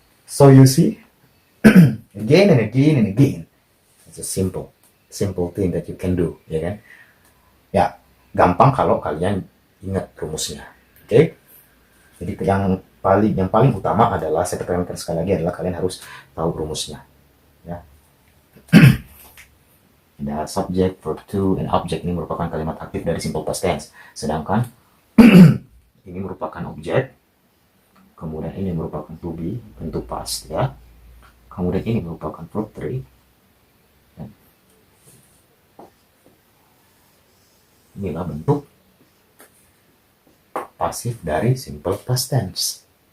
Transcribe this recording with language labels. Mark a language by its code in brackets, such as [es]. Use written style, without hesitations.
[en] So you see, again and again and again, it's a simple thing that you can do, [id] ya kan? Ya, gampang kalau kalian ingat rumusnya. Oke? Jadi yang paling utama adalah, saya tekankan sekali lagi, adalah kalian harus tahu rumusnya. Ya. Ada [en] subject, verb to, and object. [id] Ini merupakan kalimat aktif dari simple past tense. Sedangkan ini merupakan objek. Kemudian ini merupakan to be, bentuk past, ya. Kemudian ini merupakan verb 3. Ya. Inilah bentuk pasif dari simple past tense.